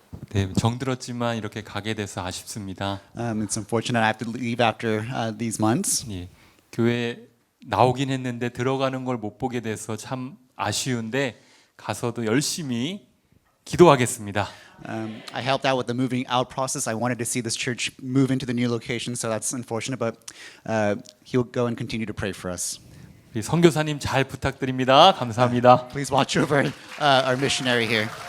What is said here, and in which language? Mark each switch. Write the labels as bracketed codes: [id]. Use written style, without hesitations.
[ko] 네, 정들었지만 이렇게 가게 돼서 아쉽습니다. [en] It's unfortunate I have to leave after these months. [ko] 예, 교회 나오긴 했는데 들어가는 걸 못 보게 돼서 참 아쉬운데 가서도 열심히 기도하겠습니다. [en] I helped out with the moving out process. I wanted to see this church move into the new location, so that's unfortunate. But he'll go and continue to pray for us. [ko] 우리 선교사님 잘 부탁드립니다. 감사합니다. [en] Please watch over our missionary here.